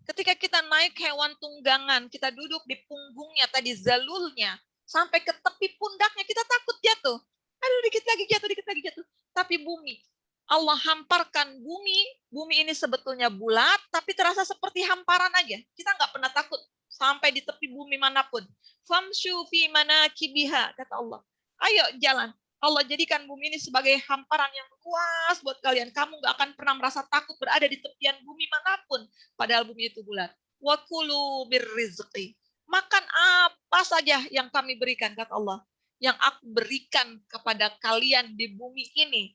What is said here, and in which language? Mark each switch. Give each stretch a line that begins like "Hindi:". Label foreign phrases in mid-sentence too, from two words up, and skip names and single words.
Indonesian: Ketika kita naik hewan tunggangan, kita duduk di punggungnya tadi, zalulnya, sampai ke tepi pundaknya, kita takut jatuh. Aduh, dikit lagi jatuh. Tapi bumi, Allah hamparkan bumi ini sebetulnya bulat, tapi terasa seperti hamparan aja. Kita nggak pernah takut sampai di tepi bumi manapun.
Arabic: فامشوا في مناكبها,
Indonesian: kata Allah. Ayo jalan. Allah jadikan bumi ini sebagai hamparan yang luas buat kalian. Kamu nggak akan pernah merasa takut berada di tepian bumi manapun. Padahal bumi itu bulat.
Arabic: وكلوا بالرزق.
Indonesian: Makan apa saja yang kami berikan, kata Allah. Yang aku berikan kepada kalian di bumi ini.